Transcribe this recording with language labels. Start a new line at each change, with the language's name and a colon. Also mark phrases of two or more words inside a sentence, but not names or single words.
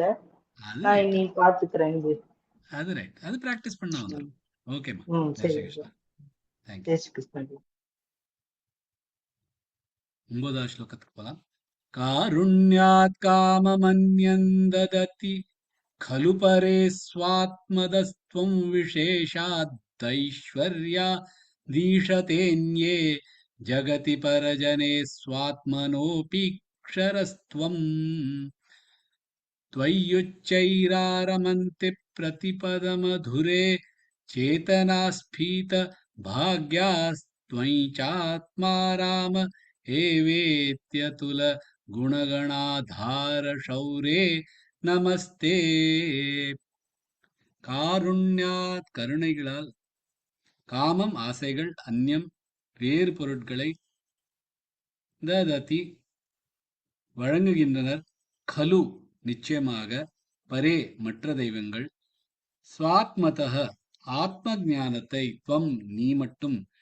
Tamil: நான் இனி பாத்துக்கிறேன். அது ரைட். அது பிராக்டிஸ் பண்ணா வந்துரும். ஓகேமா. சரி. தேங்க்யூ. 9வது ஸ்லோகத்துக்கு போலாம்.
Sanskrit: कारुण्यात् काममन्यन्दधति खलु परे स्वात्मदस्त्वं विशेषादैश्वर्यादीशतेऽन्ये जगति परजने स्वात्मनोऽपि क्षरस्त्वम् त्वय्युच्चैरारमन्ति प्रतिपदमधुरे चेतनास्फीत भाग्यास्त्वयि चात्मा राम एवेत्यतुल गुणगणाधार शौरे நமஸ்தே.
Tamil: காருண்யாத் கருணைகளால், காமம் ஆசைகள், அந்நியம் வேறு பொருட்களை, தததி வழங்குகின்றனர், கலு நிச்சயமாக, பரே மற்ற தெய்வங்கள், ஸ்வாத்மதः ஆத்ம ஞானத்தை, துவம் நீ மட்டும்,